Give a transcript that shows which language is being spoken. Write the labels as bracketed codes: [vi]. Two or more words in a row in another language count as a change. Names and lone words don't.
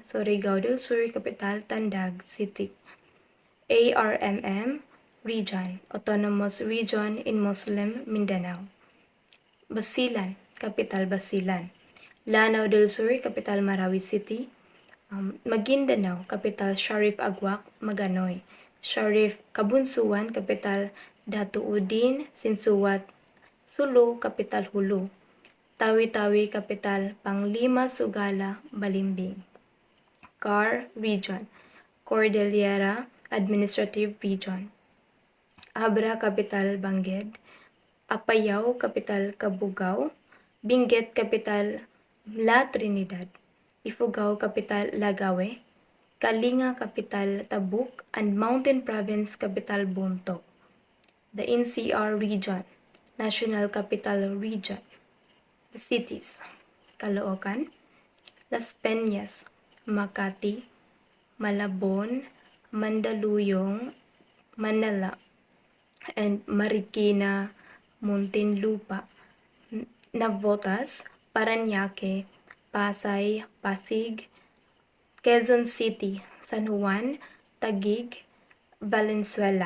[en] Surigao del Sur, Capital Tandag City. ARMM Region, Autonomous Region in Muslim Mindanao. Basilan, Capital Basilan. Lanao del Sur, Capital Marawi City. Maguindanao, Capital Sharif Agwak, Maganoy. Sharif Kabunsuan, Capital Datuudin, Sinsuat, Sulu, Capital Hulu. Tawi-Tawi, Capital Panglima, Sugala, Balimbing. CAR Region, Cordillera Administrative Region. Abra, Capital Bangged. Apayao, Capital Cabugao. Benguet, Capital La Trinidad, Ifugao capital Lagawe, Kalinga capital Tabuk, and Mountain Province capital Bontoc. The NCR region, National Capital Region. The cities, Caloocan, Las Peñas, Makati, Malabon, Mandaluyong, Manila, and Marikina, Muntinlupa, Navotas, Parañaque, Pasay, Pasig, Quezon City, San Juan, Taguig, Valenzuela.